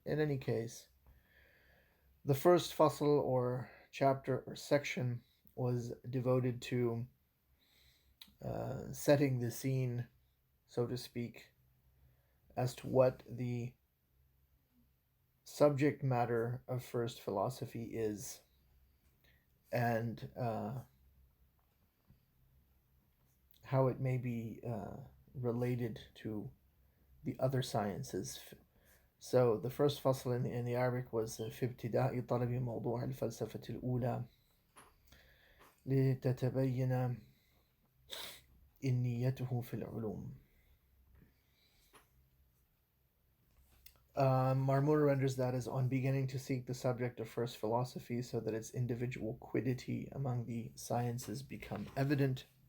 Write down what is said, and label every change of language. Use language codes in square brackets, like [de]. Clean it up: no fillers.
[en] In any case, the first fasl or chapter or section was devoted to setting the scene, so to speak, as to what the subject matter of first philosophy is, and how it may be related to the other sciences. So the first fasl in the Arabic was [ar] في ابتداء طلب موضوع الفلسفة الأولى لتتبين إنيته في العلوم. [en] Marmura renders that as on beginning to seek the subject of first philosophy so that its individual quiddity among the sciences become evident.